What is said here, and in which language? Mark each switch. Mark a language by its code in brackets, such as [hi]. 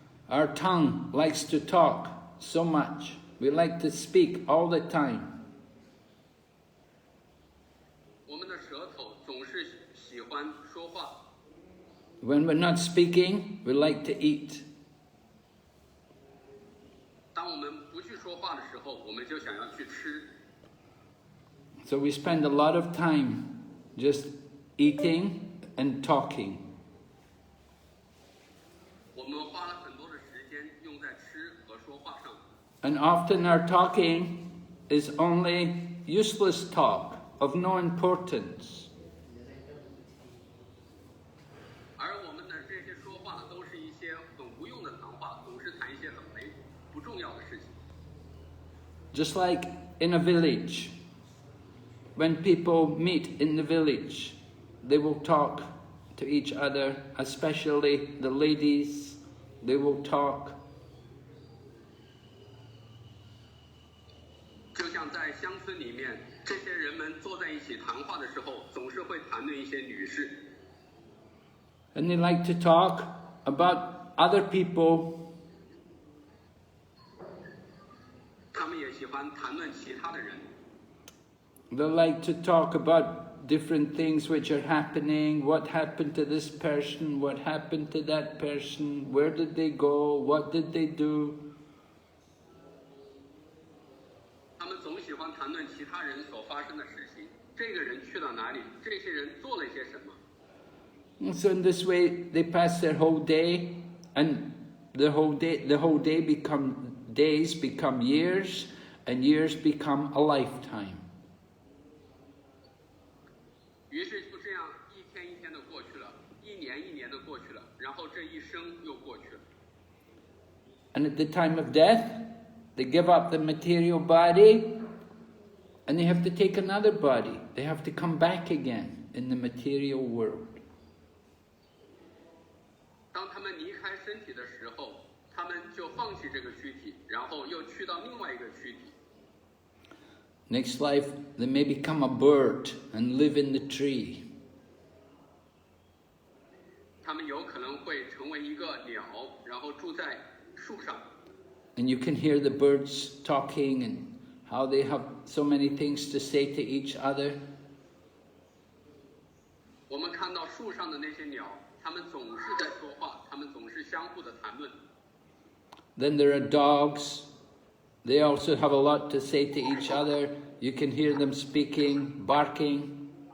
[en] Our tongue likes to talk so much. We like to speak all the time. [zh] 我们的舌头总是喜欢说话。 [en] When we're not speaking, we like to eat. [zh] 当我们不去说话的时候，我们就想要去吃。 [en] So we spend a lot of time just eating and talking. [zh] 我们花了很多的时间用在吃和说话上。 [en] And often our talking is only useless talk of no importance. [zh] 而我们的这些说话都是一些很无用的谈话，总是谈一些不重要的事情。 [en] Just like in a village, when people meet in the village, they will talk to each other, especially the ladies, they will talk. [zh] 就像在乡村里面，这些人们坐在一起谈话的时候，总是会谈论一些女士。 [en] And they like to talk about other people. [zh] 他们也喜欢谈论其他的人。 [en] They like to talk about different things which are happening, what happened to this person, what happened to that person, where did they go, what did they do. [zh] 他们总喜欢谈论其他人所发生的事情，这个人去了哪里，这些人做了一些什么。 [en] And so in this way they pass their whole day, and the whole day days become years, and years become a lifetime. [zh] 于是就这样一天一天的过去了，一年一年的过去了，然后这一生又过去了。 [en] And at the time of death, they give up the material body, and they have to take another body. They have to come back again in the material world. [zh] 当他们离开身体的时候，他们就放弃这个躯体，然后又去到另外一个躯体。 [en] Next life, they may become a bird and live in the tree. [zh] 他们有可能会成为一个鸟，然后住在树上。 [en] And you can hear the birds talking and how they have so many things to say to each other. [zh] 我们看到树上的那些鸟，它们总是在说话，它们总是相互的谈论。 [en] Then there are dogs. They also have a lot to say to each other. You can hear them speaking, barking.